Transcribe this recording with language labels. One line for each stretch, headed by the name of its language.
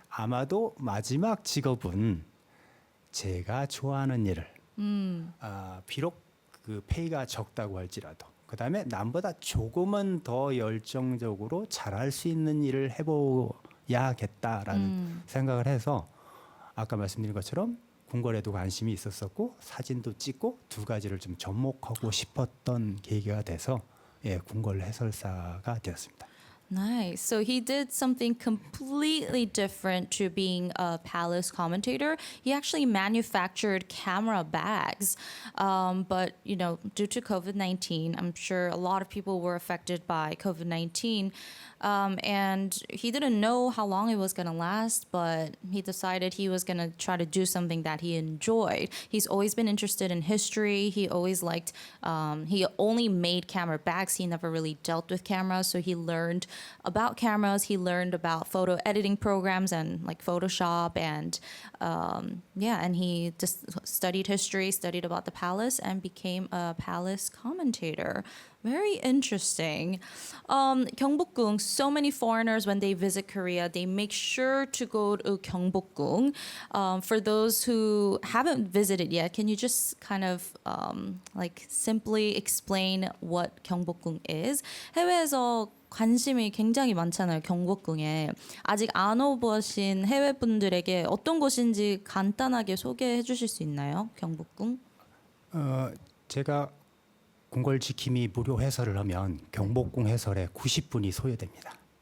Korean: 아마도 마지막 직업은 제가 좋아하는 일을 비록 그 페이가 적다고 할지라도 그다음에 남보다 조금은 더 열정적으로 잘할 수 있는 일을 해보야겠다라는 생각을 해서 아까 말씀드린 것처럼 궁궐에도 관심이 있었었고 사진도 찍고 두 가지를 좀 접목하고 싶었던 계기가 돼서 궁궐 해설사가 되었습니다.
English: Nice. So he did something completely different to being a palace commentator. He actually manufactured camera bags. But, you know, due to COVID-19, I'm sure a lot of people were affected by COVID-19. And he didn't know how long it was going to last, but he decided he was going to try to do something that he enjoyed. He's always been interested in history. He always liked, he only made camera bags. He never really dealt with cameras. So he learned about cameras. He learned about photo editing programs and like Photoshop. And and he just studied history, studied about the palace, and became a palace commentator. Very interesting. Gyeongbokgung, so many foreigners, when they visit Korea, they make sure to go to Gyeongbokgung. For those who haven't visited yet, can you just kind of like simply explain what Gyeongbokgung is?
Korean: 해외에서 관심이 굉장히 많잖아요, 경복궁에. 아직 안 오보신 해외 분들에게 어떤 곳인지 간단하게 소개해 주실 수 있나요, 경복궁? 제가 궁궐 지킴이 무료 해설을 하면 경복궁 해설에 90분이 소요됩니다.